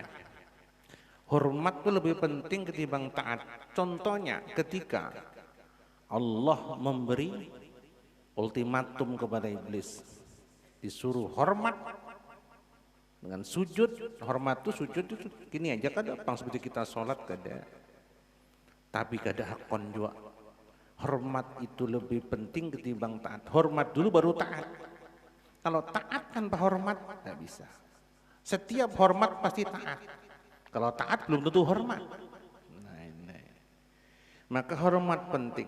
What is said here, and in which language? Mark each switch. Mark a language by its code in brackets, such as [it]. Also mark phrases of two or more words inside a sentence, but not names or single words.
[id] Hormat itu lebih penting ketimbang taat. Contohnya ketika Allah memberi ultimatum kepada iblis, disuruh hormat dengan sujud. [bjn] Hormat itu sujud itu gini aja, kada pang seperti kita sholat kada, tapi kada hakon juga. [id] Hormat itu lebih penting ketimbang taat. Hormat dulu baru taat. Kalau taat tanpa hormat tidak bisa. Setiap hormat pasti taat. Kalau taat belum tentu hormat. Maka hormat penting.